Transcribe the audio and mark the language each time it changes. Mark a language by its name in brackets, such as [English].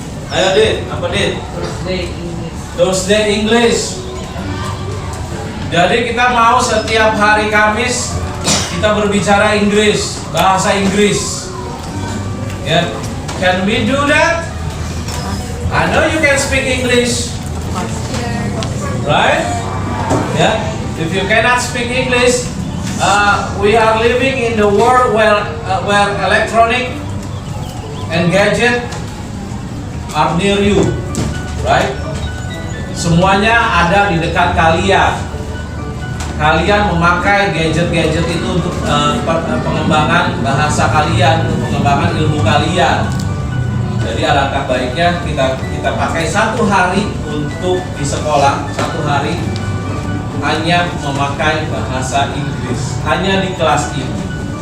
[Indonesian] Ayo Dit, apa Dit? [English] Thursday English. [Indonesian] Jadi kita mau setiap hari Kamis kita berbicara Inggris, bahasa Inggris. [English] Ya, can we do that? I know you can speak English, right? Yeah. If you cannot speak English, we are living in the world where electronic and gadget are near you, right? [Indonesian] Semuanya ada di dekat kalian. Kalian memakai gadget-gadget itu untuk pengembangan bahasa kalian, untuk pengembangan ilmu kalian. Jadi alangkah baiknya kita pakai satu hari untuk di sekolah, satu hari hanya memakai bahasa Inggris, hanya di kelas ini.